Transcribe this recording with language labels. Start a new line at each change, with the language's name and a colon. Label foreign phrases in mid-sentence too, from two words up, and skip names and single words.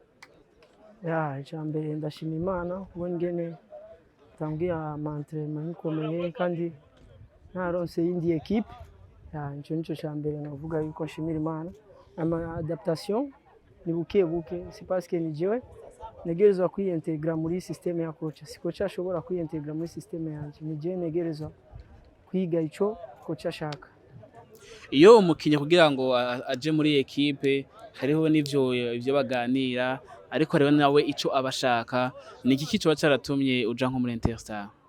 Rundi: Ya ijambere ndashima Imana ubwo ngene tangiye entraînement nkomeye kandi naronse yindi equipe. Ya nico cyambere navuga yuko nshimira Imana. Ama adaptation ni buke
French: c'est parce que
Rundi: ni jewe negerezwa kwiyintegra muri systeme ya coach. Si coach ashobora kwiyintegra muri systeme yanje, ni jewe negerezwa kwiga ico coach ashaka. Iyo umukinyi kugira ngo aje muri equipe hariho ivyo baganira, ariko rero nawe ico abashaka ni iki kico cyaratumye uja nko muri Interstar?